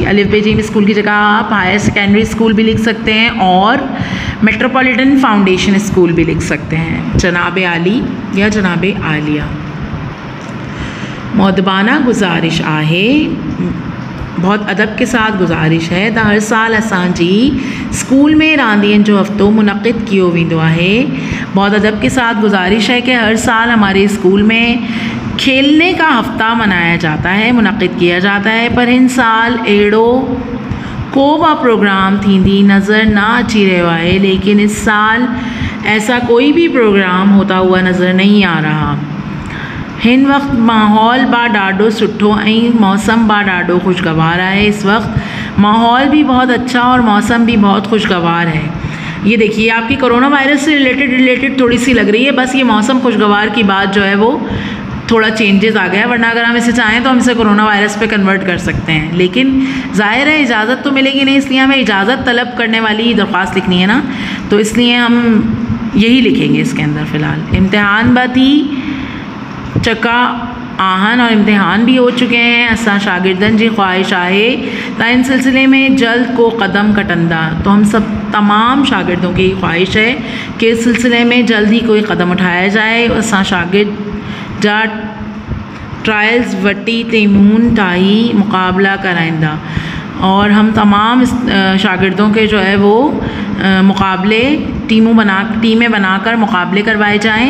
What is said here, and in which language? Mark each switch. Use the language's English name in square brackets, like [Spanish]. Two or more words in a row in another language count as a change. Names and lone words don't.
[Urdu] الف بے جیم اسکول کی جگہ آپ [English] higher secondary school [Urdu] بھی لکھ سکتے ہیں اور میٹروپولیٹن فاؤنڈیشن اسکول بھی لکھ سکتے ہیں. [Sindhi] जनाब आली या जनाब आलिया। मौदबाना गुजारिश आहे, [Urdu] بہت ادب کے ساتھ گزارش ہے [Sindhi] त हर साल असांजी स्कूल में रांदियन जो हफ्तों मुनक़िद कियो वेंदो आहे। [Urdu] بہت ادب کے ساتھ گزارش ہے کہ ہر سال ہمارے اسکول میں کھیلنے کا ہفتہ منایا جاتا ہے، منعقد کیا جاتا ہے, मुनक़िद किया जाता है, [Sindhi] पर इन साल अहिड़ो को बि प्रोग्राम थींदी नज़र ना अची रहियो आहे। [Urdu] لیکن اس سال ایسا کوئی بھی پروگرام ہوتا ہوا نظر نہیں آ رہا. [Sindhi] हिन वक्त माहौल बा ॾाढो सुठो ऐं मौसम बा ॾाढो खुशगवार है। [Urdu] اس وقت ماحول بھی بہت اچھا اور موسم بھی بہت خوشگوار ہے. یہ دیکھیے آپ کی کورونا وائرس سے ریلیٹڈ تھوڑی سی لگ رہی ہے، بس یہ موسم خوشگوار کی بات جو ہے وہ تھوڑا چینجز آ گیا ہے، ورنہ اگر ہم اسے چاہیں تو ہم اسے کورونا وائرس پہ کنورٹ کر سکتے ہیں. لیکن ظاہر ہے اجازت تو ملے گی نہیں، اس لیے ہمیں اجازت طلب کرنے والی درخواست لکھنی ہے نا، تو اس لیے ہم یہی لکھیں گے اس کے اندر فی الحال. [Sindhi] इम्तिहान बाती चका आहन [Urdu] اور امتحان بھی ہو چکے ہیں. [Sindhi] असां शागिर्दन जी ख्वाहिश आहे त इन सिलसिले में जल्द को कदम कटंदा, [Urdu] تو ہم سب تمام شاگردوں کی خواہش ہے کہ اس سلسلے میں جلد ہی کوئی قدم اٹھایا جائے. [Sindhi] असां शागिर्द जा ट्रायल्स वटी तेमून ताही मुकाबला कराइंदा, [Urdu] اور ہم تمام شاگردوں کے جو ہے وہ مقابلے ٹیمیں بنا کر مقابلے کروائے جائیں.